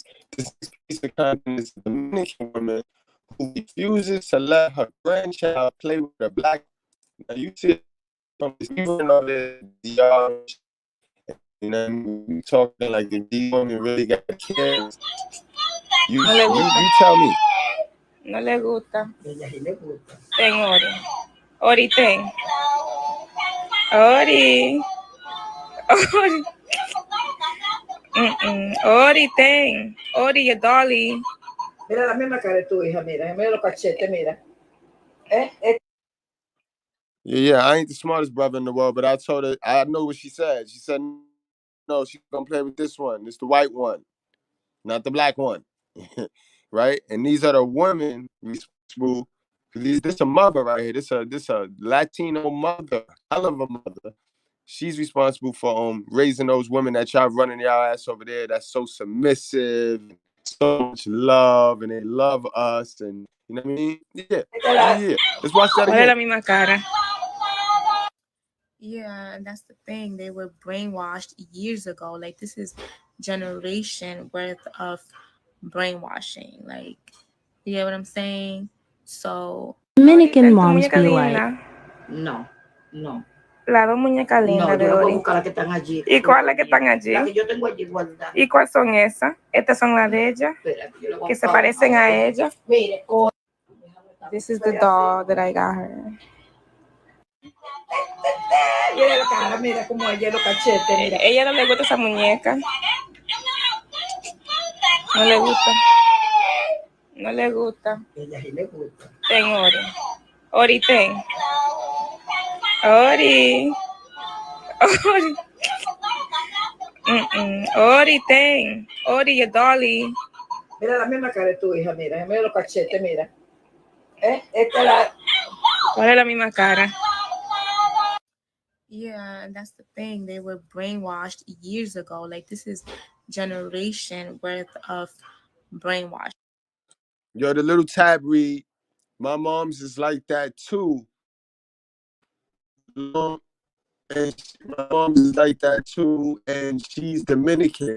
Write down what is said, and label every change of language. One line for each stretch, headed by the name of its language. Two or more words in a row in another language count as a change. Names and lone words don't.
English: This piece of content is a Dominican woman who refuses to let her grandchild play with a black. Now you see it from this even on the you know, we talking like if these women really got care. You tell me.
Spanish: No le gusta. Ella sí le gusta. Ten Ori. Ori ten. Ori. Ori. Ori ten. Ori,
English: your dolly.
Spanish: Mira la misma cara de tu hija, mira los cachetes, mira.
English: Yeah, I ain't the smartest brother in the world, but I told her, I know what she said. She said, no, she's gonna play with this one. It's the white one, not the black one. Right? And these are the women responsible. This a mother right here. This a Latino mother, hell of a mother. She's responsible for raising those women that y'all running y'all ass over there. That's so submissive, so much love, and they love us, and you know what I mean? Yeah. Let's watch that again.
Spanish: La misma cara.
English: Yeah, and that's the thing. They were brainwashed years ago. Like, this is generation worth of brainwashing. Like, you get what I'm saying? So Dominican moms be like,
Spanish: No. Las dos muñecas lindas de Ori. Las que están allí. ¿Y cuáles que están allí? Las que yo tengo allí guardadas. ¿Y cuáles son esas? Estas son las de ella. Que se parecen a ella. Mire,
English: This is the doll that I got her.
Spanish: Mira la cara, mira cómo ella los cachetes, mira. Ella no le gusta esa muñeca. No le gusta. No le gusta. Ella sí le gusta. Ten Ori. Ori ten. Ori. Ori. Ori ten. Ori,
English: your dolly.
Spanish: Mira la misma cara de tu hija, mira los cachetes, mira. Esta la... ¿Cuál es la misma cara?
English: Yeah, and that's the thing. They were brainwashed years ago. Like, this is generation worth of brainwash. Yo, the little tab read, my mom's is like that too. And my mom's is like that too, and she's Dominican.